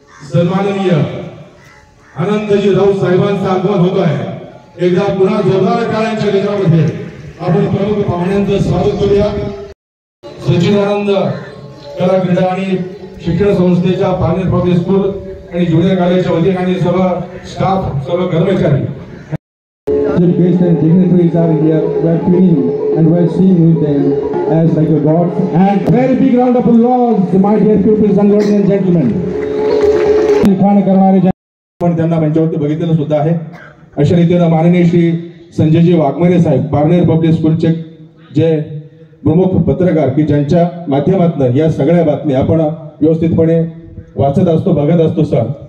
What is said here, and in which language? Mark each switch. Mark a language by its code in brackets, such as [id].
[mr] सन्माननीय अनंतजी राऊत साहेबांचं आगमन होत आहे। एकदा पुन्हा जोरदार टाळ्यांच्या गजरामध्ये आपण प्रमुख पाहुण्यांचं स्वागत करूया। सच्चिदानंद कला क्रीडा आणि शिक्षण संस्थेच्या पारनेर पब्लिक स्कूल आणि ज्युनियर कॉलेजच्या वतीने आणि सर्व स्टाफ सर्व कर्मचारी [en] The guests and dignitaries are here. We are feeling and we are seeing with them as like a god. And very big round of applause, my dear pupils and ladies and gentlemen. [mr] लिखाण करणारे पण त्यांना मंचावरती बघितलेलं सुद्धा आहे। अशा रीतीने माननीय श्री संजयजी वाघमारे साहेब पारनेर पब्लिक स्कूलचे जे प्रमुख पत्रकार की ज्यांच्या माध्यमातून या सगळ्या बातम्या आपण व्यवस्थितपणे वाचत असतो बघत असतो सर।